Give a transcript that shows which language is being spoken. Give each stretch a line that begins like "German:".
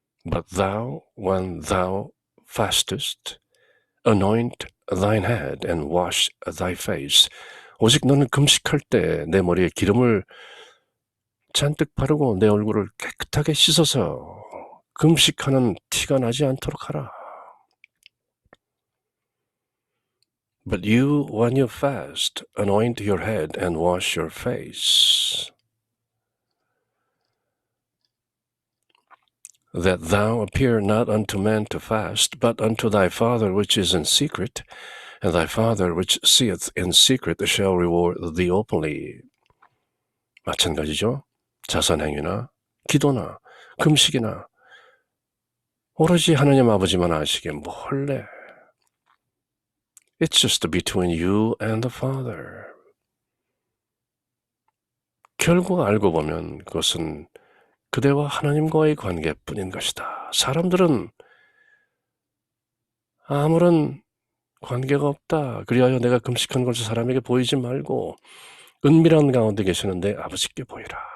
English: But thou, when thou fastest, anoint thine head and wash thy face.
Korean: 오직 너는 금식할 때 내 머리에 기름을 잔뜩 바르고 내 얼굴을 깨끗하게 씻어서 금식하는 티가 나지 않도록 하라.
English: But you, when you fast, anoint your head and wash your face, that thou appear not unto men to fast, but unto thy Father which is in secret, and thy Father which seeth in secret shall reward thee openly.
Korean: 마찬가지죠. 자선행위나 기도나 금식이나 오로지 하나님 아버지만 아시게 뭘 해.
English: It's just between you and the Father.
Korean: 결국 알고 보면 그것은 그대와 하나님과의 관계뿐인 것이다. 사람들은 아무런 관계가 없다. 그리하여 내가 금식한 것을 사람에게 보이지 말고 은밀한 가운데 계시는 내 아버지께 보이라.